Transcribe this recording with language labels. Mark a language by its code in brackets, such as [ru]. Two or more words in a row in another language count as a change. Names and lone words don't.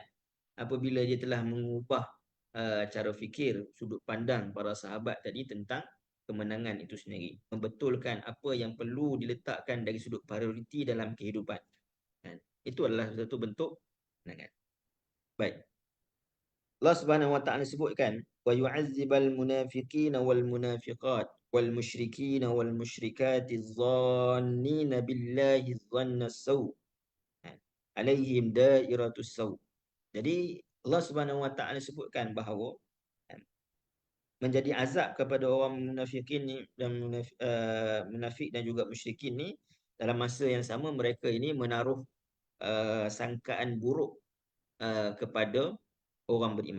[ms] Apabila dia telah mengubah cara fikir, sudut pandang para sahabat tadi tentang kemenangan itu sendiri, membetulkan apa yang perlu diletakkan dari sudut prioriti dalam kehidupan. Itu adalah satu bentuk kemenangan. [ar] Baik. الله سبحانه وتعالى sebutkan ويعذب المنافقين والمنافقات والمشركين والمشركات الظانين بالله ظن السوء عليهم دائرة السوء. [ms] Jadi Allah [ar] سبحانه وتعالى [ms] sebutkan bahawa menjadi azab kepada orang munafikin ni dan munafik dan juga musyrikin ni, dalam masa yang sama mereka ini menaruh sangkaan buruk kepada orang beriman.